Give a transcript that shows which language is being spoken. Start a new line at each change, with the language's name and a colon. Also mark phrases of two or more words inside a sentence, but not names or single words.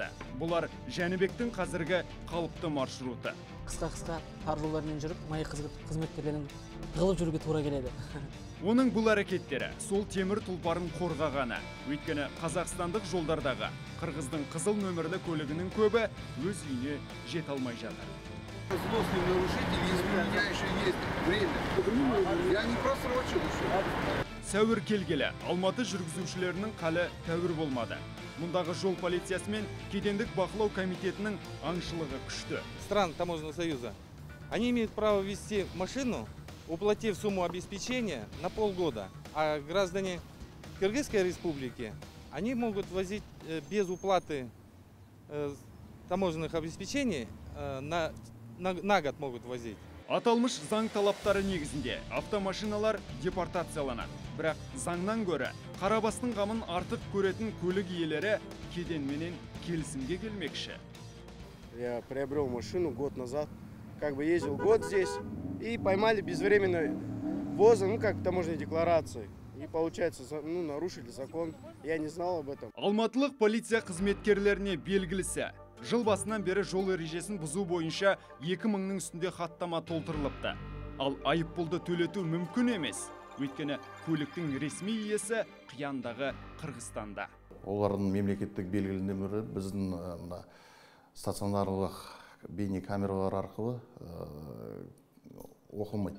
Kazakh: Бұлар Жәнібектің қазіргі қалыпты маршруты. Қысқа тар жолдармен жүріп, май қызметкерлерінің тығылып жүруге тура келеді. Оның бұл әрекеттері сол темір тұлпарын қорғағаны. Өйткені қазақстандық жолдардағы қырғыздың қызыл нөмірлі көлігінің көбі өз үйіне жете алмай жатыр.
Russian: Злостный нарушитель, если у меня еще есть время, я не просрочил еще.
Kazakh: Сәуір келгелі, Алматы жүргізушілерінің қалы тәуір болмады. Мұндағы жол полициясы мен кедендік бақылау комитетінің аңшылығы күшті.
Russian: Стран Таможенного союза, они имеют право ввести машину, уплатив сумму обеспечения на полгода, а граждане Кыргызской республики, они могут возить без уплаты таможенных обеспечений, на год могут возить.
Kazakh: Аталмыш заң талаптары негізінде автомашиналар депортацияланады. Бірақ заңнан көрі Қарабастың қамын артық көретін көлік иелері кеденменен келісімге келмекші.
Russian: Я приобрел машину год назад, ездил год здесь и поймали безвременной ввоза, как таможенной декларации. И получается, нарушили закон. Я не знал об этом.
Kazakh: Алматылық полиция қызметкерлеріне белгілісі. Жыл басынан бері жол ережесін бұзу бойынша 2000-нің үстінде хаттама толтырылыпты. Ал айыппұлды төлету мүмкін емес. Өйткені көліктің ресми иесі қияндағы Қырғызстанда. Олардың мемлекеттік белгілі нөмірі біздің стационарлық бейне камералар арқылы оқылмайды.